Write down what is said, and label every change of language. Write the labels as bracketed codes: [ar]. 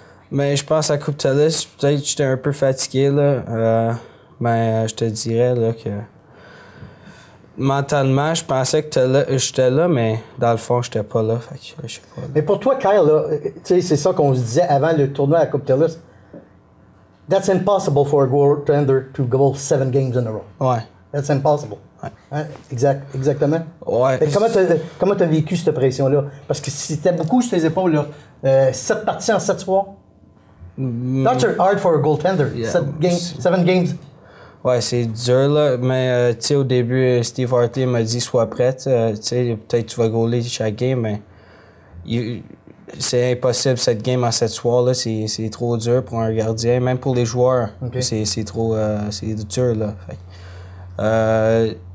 [fr] Mais je pense à Coupe TELUS, peut-être que j'étais un peu fatigué, là. Mais je te dirais là, que mentalement, je pensais que j'étais là, mais dans le fond, j'étais pas là. Fait que je sais pas. Là. Mais pour toi, Kyle, là, c'est ça qu'on se disait avant le tournoi à la Coupe TELUS. [en] That's impossible for a goaltender to go 7 games in a row. [fr] Ouais. [en] That's impossible. [fr] Ouais. Hein? Exactement. Ouais. Comment t'as vécu cette pression-là? Parce que c'était beaucoup sur tes épaules, là. 7 parties en 7 soirs. [en] That's hard for a goaltender. Yeah. 7 games. [fr] Ouais, c'est dur, là. Mais, tu sais, au début, Steve Hartley m'a dit « Sois prête. Tu sais, peut-être tu vas goaler chaque game, mais c'est impossible, cette game en 7 soirs, là. C'est trop dur pour un gardien, même pour les joueurs. Okay. C'est trop c'est dur, là. Fait.